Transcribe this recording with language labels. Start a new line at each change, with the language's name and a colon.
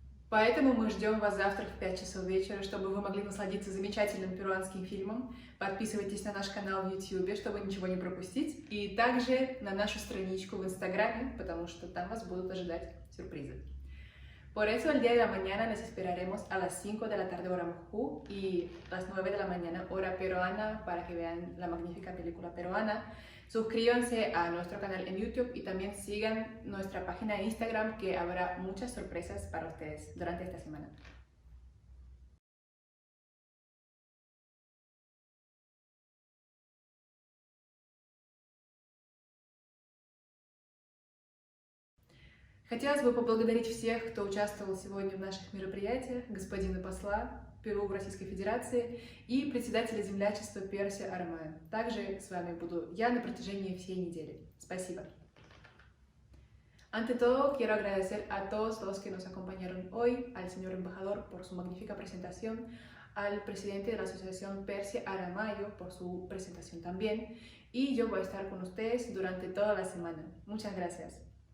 Russian: Поэтому мы ждем вас завтра в 5 часов вечера, чтобы вы могли насладиться замечательным перуанским фильмом. Подписывайтесь на наш канал в YouTube, чтобы ничего не пропустить. И также на нашу страничку в Инстаграме, потому что там вас будут ожидать сюрпризы.
Spanish: Por eso el día de la mañana les esperaremos a las 5 de la tarde hora Moscú y las 9 de la mañana hora peruana para que vean la magnífica película peruana. Suscríbanse a nuestro canal en YouTube y también sigan nuestra página de Instagram, que habrá muchas sorpresas para ustedes durante esta semana.
Russian: Хотелось бы поблагодарить всех, кто участвовал сегодня в наших мероприятиях, господина посла Перу в Российской Федерации и председателя землячества Перси Арман. Также с вами буду я на протяжении всей недели. Спасибо.
Spanish: Ante todo, quiero agradecer a todos los que nos acompañaron hoy, al señor embajador por su magnífica presentación, al presidente de la Asociación Persia Aramayo por su presentación también, y yo voy a estar con ustedes durante toda la semana. Muchas gracias.